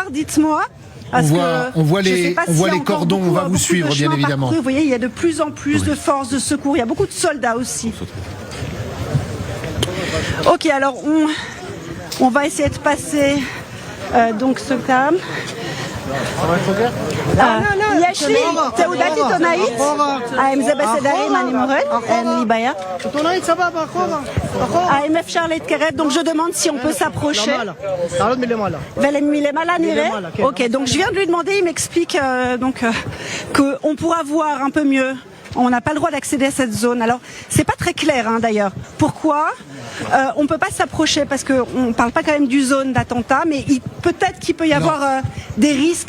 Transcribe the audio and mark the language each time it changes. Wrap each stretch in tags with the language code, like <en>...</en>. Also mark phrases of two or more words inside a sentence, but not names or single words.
<fr>Dites-moi. On voit les cordons, on va vous suivre bien évidemment. Vous voyez, il y a de plus en plus de forces de secours, il y a beaucoup de soldats aussi. Ok, alors on va essayer de passer donc ce tram.</fr> <he>יש לי תעודת עיתונאית, האם זה בסדר אם אני מורד? אין לי בעיה. עיתונאית סבבה, אחורה. האם אפשר להתקרב?</he> <fr>Donc je demande si on peut s'approcher.</fr> <he>מלמעלה נראה?</he> <fr>Ok, donc je viens de lui demander, il m'explique qu'on pourra voir un peu mieux on n'a pas le droit d'accéder à cette zone. Alors, c'est pas très clair, hein, d'ailleurs. Pourquoi on peut pas s'approcher parce que on parle pas quand même du zone d'attentat, mais peut-être qu'il peut y avoir des risques</fr>